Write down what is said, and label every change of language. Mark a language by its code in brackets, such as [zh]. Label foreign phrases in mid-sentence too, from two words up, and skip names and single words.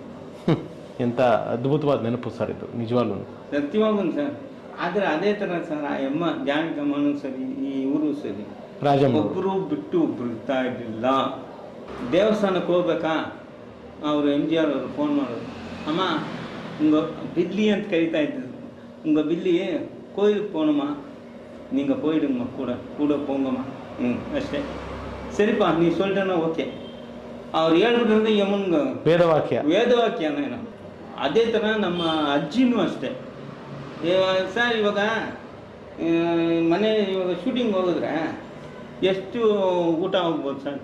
[kn] ಎಂಥ ಅದ್ಭುತವಾದ ನೆನಪು ಸರ್ ಇದು, ನಿಜವಾಗ್ಲೂ ಸತ್ಯವಾಗೂ ಸರ್. ಆದರೆ ಅದೇ ಥರ ಸರ್, ಆ ಅಮ್ಮ ಜಾನಕಮ್ಮನೂ ಸರಿ, ಈ ಊರು ಸರಿ, ಒಬ್ಬರು ಬಿಟ್ಟು ಒಬ್ರು ಇರ್ತಾ ಇರಲಿಲ್ಲ. ದೇವಸ್ಥಾನಕ್ಕೆ ಹೋಗ್ಬೇಕಾ, ಅವರು MGR ಅವರು ಫೋನ್ ಮಾಡೋರು, ಅಮ್ಮ [ta] உங்க பில்லி [kn] ಅಂತ ಕರಿತಾ ಇದ್ದರು, [ta] உங்க பில்லி கோயிலுக்கு போகணுமா, நீங்கள் போயிடுங்கம்மா, கூட போங்கம்மா. [kn] ಅಷ್ಟೇ. ಸರಿಪಾ ನೀವು சொல்லிட்டேன்னா ಓಕೆ. ಅವ್ರು ಹೇಳ್ಬಿಟ್ರೆ ಯಮನ್ಗೆ ವೇದವಾಕ್ಯನೇನು. ಅದೇ ಥರ ನಮ್ಮ ಅಜ್ಜಿನೂ ಅಷ್ಟೇ. ಸರ್ ಇವಾಗ ಇವಾಗ ಶೂಟಿಂಗ್ ಹೋಗಿದ್ರೆ ಎಷ್ಟು ಊಟ ಹೋಗ್ಬೋದು ಸರ್?